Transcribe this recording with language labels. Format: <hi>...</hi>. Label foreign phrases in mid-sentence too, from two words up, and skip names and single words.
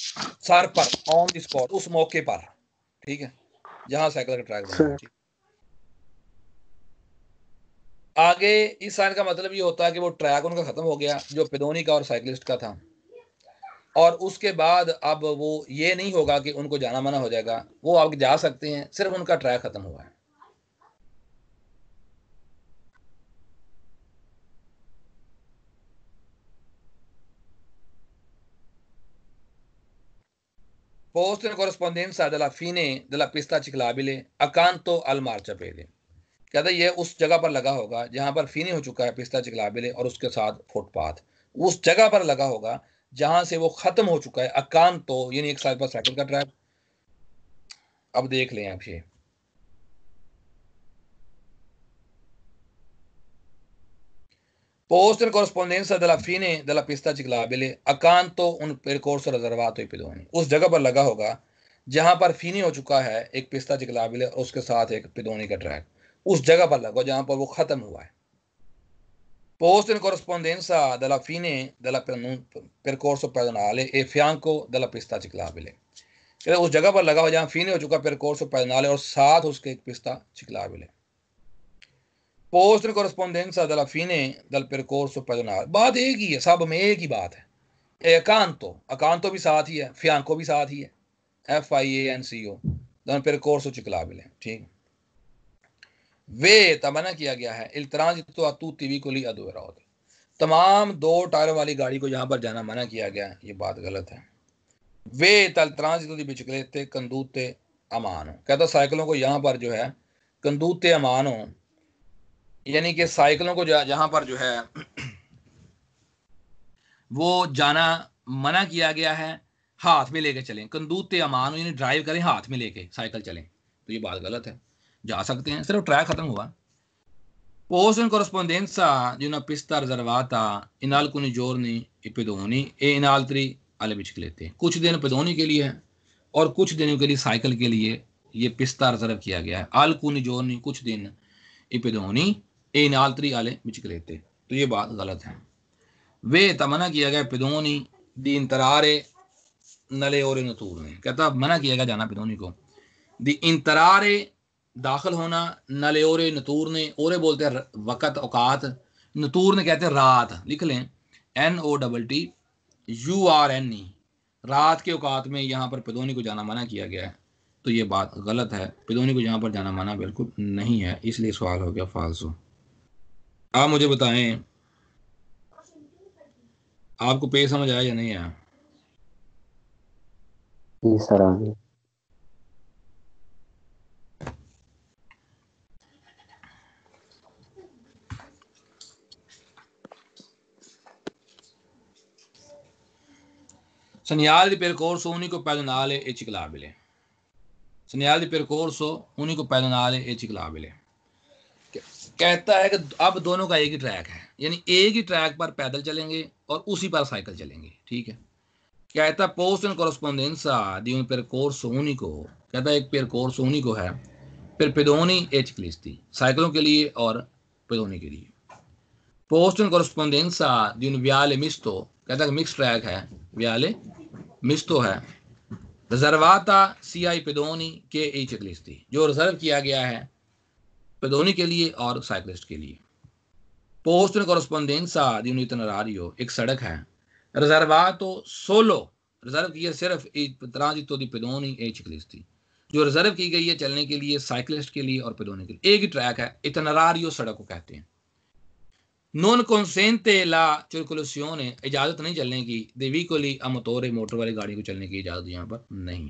<hi>सर पर,</hi> <en>on the spot,</en> <hi>उस मौके पर, ठीक है, जहां साइकिल का ट्रैक बना है। आगे इस साइन का मतलब ये होता है कि वो ट्रैक उनका खत्म हो गया जो पिदोनी का और साइकिलिस्ट का था, और उसके बाद अब वो ये नहीं होगा कि उनको जाना मना हो जाएगा, वो आगे जा सकते हैं, सिर्फ उनका ट्रैक खत्म हुआ है।</hi> <it>Posto in corrispondenza della fine della pista ciclabile accanto al marciapiede।</it> <hi>कहता है ये उस जगह पर लगा होगा जहां पर फिनी हो चुका है</hi> <it>pista ciclabile</it> <hi>और उसके साथ फुटपाथ, उस जगह पर लगा होगा जहां से वो खत्म हो चुका है। अकांतो यानी एक साइड पर साइकिल का ट्रैक। अब देख लें आप ये</hi> <it>Posto in corrispondenza della fine della pista ciclabile accanto un percorso riservato ai pedoni।</it> <hi>उस जगह पर लगा होगा जहां पर फिनी हो चुका है एक</hi> <it>pista ciclabile</it> <hi>और उसके साथ एक पिदोनी का ट्रैक, उस जगह पर लगा जहां पर वो खत्म हुआ है।</hi> <it>Posto in corrispondenza della fine del percorso pedonale e fianco della pista ciclabile।</it> <hi>उस जगह पर लगा हो जहां फिनी हो चुका</hi> <it>percorso pedonale</it> <hi>और साथ उसके एक</hi> <it>pista ciclabile. posto in corrispondenza della fine del percorso pedonale।</it> <hi>बात एक ही है, सब में एक ही बात है। एकांतो, अकांतो भी साथ ही है, फियांको भी साथ ही है,</hi> <it>FIANCO del percorso ciclabile।</it> <hi>ठीक, वे तमन्ना किया गया है</hi> <it>il transito a tutti i veicoli a due ruote।</it> <hi>तमाम दो टायरों वाली गाड़ी को यहां पर जाना मना किया गया है, ये बात गलत है।</hi> <it>vie tal transito di biciclette condotte a mano.</it> <hi>कहता साइकिलों को यहां पर जो है</hi> <it>condotte a mano,</it> <hi>यानी कि साइकिलों को जहां पर जो है वो जाना मना किया गया है, हाथ में लेके चलें।</hi> <it>condotte a man</it> <hi>यानी ड्राइव करें, हाथ में लेके साइकिल चलें, तो ये बात गलत है। जा सकते हैं, सिर्फ ट्रैक खत्म हुआ।</hi> <it>Posto in corrispondenza di una pista riservata in alcuni giorni i pedoni e in altri alle biciclette।</it> <hi>कुछ दिन pedoni के लिए है और कुछ दिनों के लिए साइकिल के लिए ये पिस्ता रिजर्व किया गया है।</hi> <it>alcuni giorni</it> <hi>कुछ दिन</hi> <it>i pedoni e in altri alle biciclette,</it> <hi>तो ये बात गलत है। वे तमन्ना किया गया</hi> <it>pedoni di entrare nelle ore notturne।</it> <hi>कहता मना किया गया जाना pedoni को,</hi> <it>di entrare</it> <hi>दाखिल होना,</hi> <it>nelle ore notturne,</it> <hi>ओरे बोलते हैं वक़्त औकात, नतूरने कहते हैं रात। लिख लें NOTTURNE, रात के औकात में यहाँ पर पिदोनी को जाना मना किया गया है, तो ये बात गलत है। पिदोनी को यहाँ पर जाना मना बिल्कुल नहीं है, इसलिए सवाल हो गया फाल्सो। आप मुझे बताएं आपको पे समझ आया या नहीं आया? जी सर आ गया।</hi> <it>Segnale di percorso unico pedonale e ciclabile। segnale di percorso unico pedonale e ciclabile</it> <hi>कहता है कि अब दोनों का एक ही ट्रैक है, यानी एक ही ट्रैक पर पैदल चलेंगे और उसी पर साइकिल चलेंगे। ठीक है, कहता है</hi> <it>posto in corrispondenza di un percorso unico।</it> <hi>कहता है एक</hi> <it>percorso unico है per pedoni e ciclisti,</it> <hi>साइकिलों के लिए और pedoni के लिए।</hi> <it>posto in corrispondenza di un viale misto।</it> <hi>कहता है मिक्स ट्रैक है,</hi> <it>viale misto है, riservata sia ai pedoni che ai ciclisti,</it> <hi>जो रिजर्व किया गया है pedoni के लिए और साइकिलिस्ट के लिए।</hi> <it>posto in corrispondenza di un itinerario,</it> <hi>एक सड़क है,</hi> <it>riservato solo,</it> <hi>रिजर्व किया सिर्फ</hi> <it>transito di pedoni e ciclisti,</it> <hi>जो रिजर्व की गई है चलने के लिए साइकिलिस्ट के लिए और pedoni के लिए। एक ही ट्रैक है, itinerario सड़क को कहते हैं।</hi> <it>non consente la circolazione,</it> <hi>इजाजत नहीं चलने की,</hi> <it>dei veicoli a motore,</it> <hi>मोटर वाली गाड़ी को चलने की इजाजत यहाँ पर नहीं है।</hi>